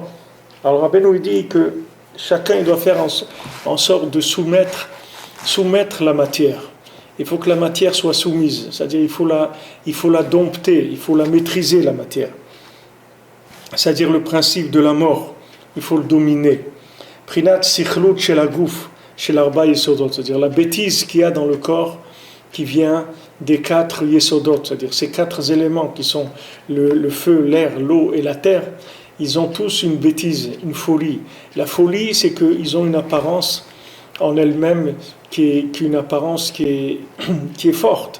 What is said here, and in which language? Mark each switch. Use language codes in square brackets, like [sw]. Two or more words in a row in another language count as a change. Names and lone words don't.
[fr] Alors Rabbeinu il dit que chacun il doit faire en sorte de soumettre la matière. Il faut que la matière soit soumise, c'est-à-dire il faut la dompter, il faut la maîtriser, la matière. C'est-à-dire le principe de la mort, il faut le dominer. [he] בחינת סכלות של הגוף, של ארבע יסודות, [fr] c'est-à-dire la bêtise qu'il y a dans le corps qui vient des 4 yesodot, c'est-à-dire ces 4 éléments qui sont le feu, l'air, l'eau et la terre, ils ont tous une bêtise, une folie. La folie, c'est qu'ils ont une apparence en elle-même qui est une apparence qui est forte.